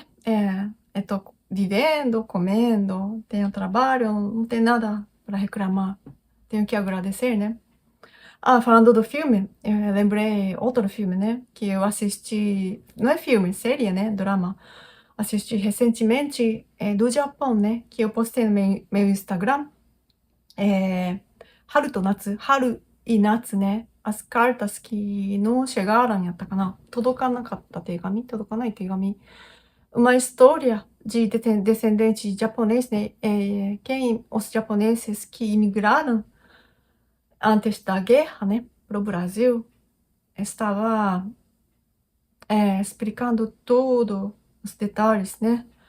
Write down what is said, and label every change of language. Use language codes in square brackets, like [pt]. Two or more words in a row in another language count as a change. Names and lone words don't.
[pt] Tô vivendo, comendo, tenho trabalho, não tem nada para reclamar. Tenho que agradecer, né? Falando do filme, eu lembrei outro filme, né? Que eu assisti. Não é filme, série, né? Drama. Assisti recentemente do Japão, né? Que eu postei no meu Instagram. [ja] 春と夏、春い夏ね、 [pt] as cartas que não chegaram [ja] やったかな、届かなかった手紙、届かない手紙。 [pt] Uma história de descendente japonês, né? Os japoneses que imigraram antes da guerra, né, para o Brasil, estava explicando tudo, os detalhes, né?